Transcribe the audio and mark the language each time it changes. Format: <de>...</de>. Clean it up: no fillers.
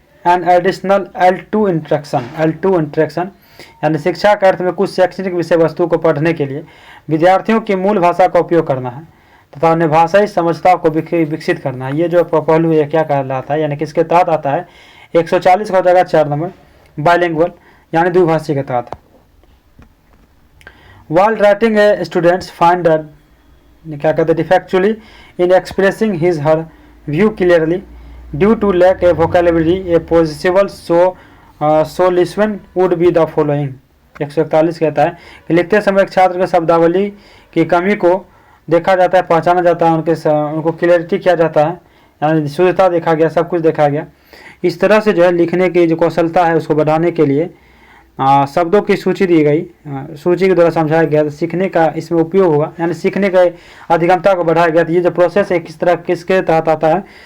<en>an additional L2 instruction</en> <hi>यानी शिक्षा के अर्थ में कुछ शैक्षणिक विषय वस्तु को पढ़ने के लिए विद्यार्थियों की मूल भाषा का उपयोग करना है तथा उन्हें भाषाई समझता को विकसित करना है। ये जो पहलू है क्या कहलाता है, यानी किसके तहत आता है? 140 का हो जाएगा 4 नंबर, बाइलिंगुअल यानी द्विभाषी के तहत।</hi> <en>While writing a students find that</en> <hi>क्या कहते हैं</hi> <en>defectually in expressing his her view clearly due to lack of vocabulary a possible solution would be the following।</en> <hi>141 कहता है कि लिखते समय एक छात्र के शब्दावली की कमी को देखा जाता है, पहचाना जाता है, उनको क्लियरिटी किया जाता है, यानी शुद्धता देखा गया, सब कुछ देखा गया। इस तरह से जो है लिखने की जो कौशलता है उसको बढ़ाने के लिए शब्दों की सूची दी गई, सूची के द्वारा समझाया गया, तो सीखने का इसमें उपयोग होगा, यानी सीखने का अधिगमता को बढ़ाया गया। तो ये जो प्रोसेस है किस तरह किसके तहत आता है?</hi>